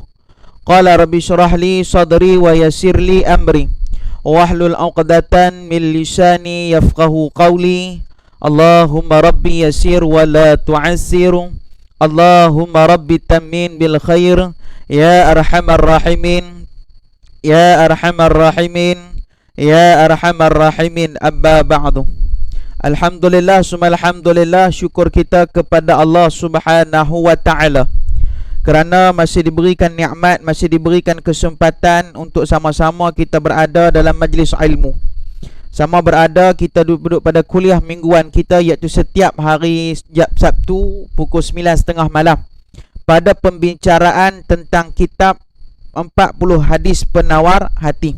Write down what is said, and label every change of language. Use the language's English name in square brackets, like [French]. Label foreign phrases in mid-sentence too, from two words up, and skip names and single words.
[Arabic] قال رب اشرح لي صدري ويسر لي أمري واحلل عقدة من لساني يفقهوا قولي. اللهم رب يسر ولا تعسر. اللهم رب تمم بالخير. يا أرحم الراحمين، يا أرحم الراحمين، يا أرحم الراحمين. أما بعد. الحمد لله ثم الحمد لله, [Malay] syukur kita kepada Allah [Arabic] سبحانه وتعالى [Malay] kerana masih diberikan nikmat, masih diberikan kesempatan untuk sama-sama kita berada dalam majlis ilmu. Sama berada kita duduk pada kuliah mingguan kita, iaitu setiap hari Sabtu pukul 9.30 malam pada pembicaraan tentang kitab 40 hadis penawar hati.